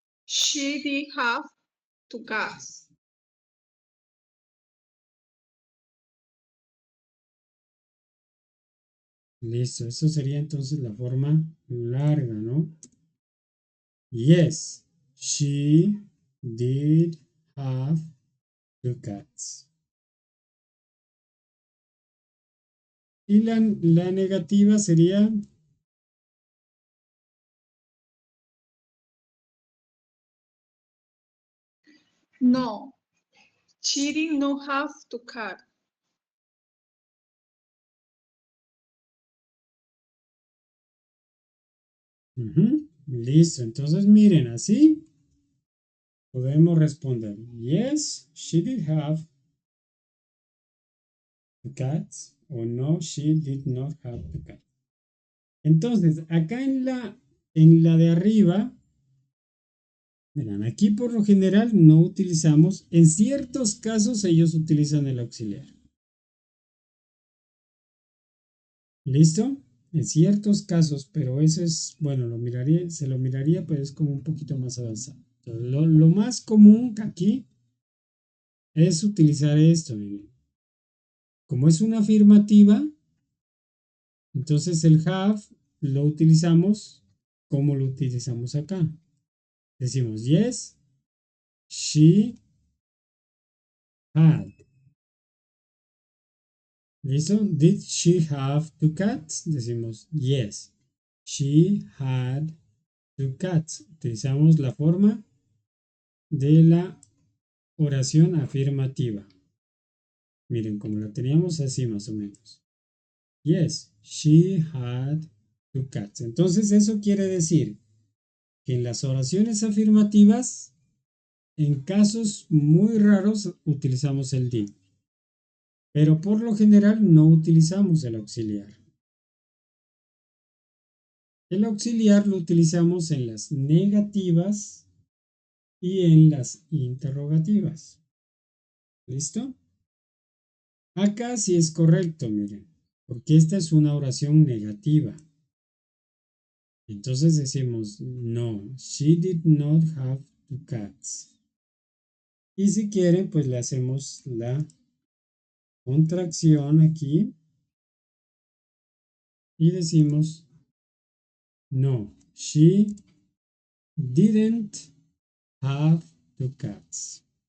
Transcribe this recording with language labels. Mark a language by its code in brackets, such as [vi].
[en] She did have two cats. [es] Listo, eso sería entonces la forma larga, ¿no? [en] Yes, she did have two cats. [es] Y la negativa sería [en] No, she did not have two cats. [es] Listo, entonces miren, así podemos responder. [en] Yes, she did have two cats. O no, she did not have two cats. [es] Entonces, acá en la de arriba, verán, aquí por lo general no utilizamos, en ciertos casos ellos utilizan el auxiliar. ¿Listo? En ciertos casos, pero eso es, bueno, se lo miraría, pero es como un poquito más avanzado. Entonces, lo más común aquí es utilizar esto, miren. Como es una afirmativa, entonces el have lo utilizamos como lo utilizamos acá. Decimos [en] yes, she had. [es] ¿Listo? [en] Did she have two cats? [es] Decimos [en] yes, she had two cats. [es] Utilizamos la forma de la oración afirmativa. Miren, como la teníamos así más o menos. [en] Yes, she had two cats. [es] Entonces eso quiere decir que en las oraciones afirmativas, en casos muy raros, utilizamos el did. Pero por lo general no utilizamos el auxiliar. El auxiliar lo utilizamos en las negativas y en las interrogativas. ¿Listo? Acá sí es correcto, miren, porque esta es una oración negativa. Entonces decimos, [en] no, she did not have two cats. [es] Y si quieren, pues le hacemos la contracción aquí y decimos, [en] no, she didn't have two cats.